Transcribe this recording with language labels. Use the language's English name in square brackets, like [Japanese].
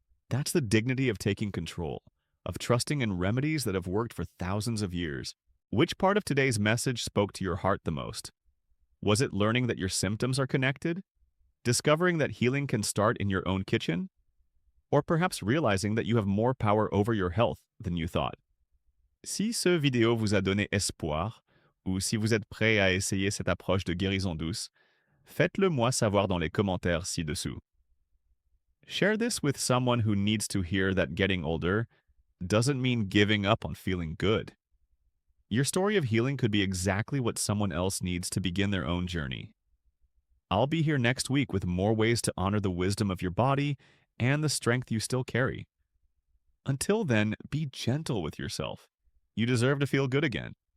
[English] That's the dignity of taking control, of trusting in remedies that have worked for thousands of years. Which part of today's message spoke to your heart the most? Was it learning that your symptoms are connected? Discovering that healing can start in your own kitchen? Or perhaps realizing that you have more power over your health than you thought? [French] Si ce vidéo vous a donné espoir, ou si vous êtes prêt à essayer cette approche de guérison douce, faites-le moi savoir dans les commentaires ci-dessous. [English] Share this with someone who needs to hear that getting older doesn't mean giving up on feeling good. Your story of healing could be exactly what someone else needs to begin their own journey. I'll be here next week with more ways to honor the wisdom of your body and the strength you still carry. Until then, be gentle with yourself. You deserve to feel good again.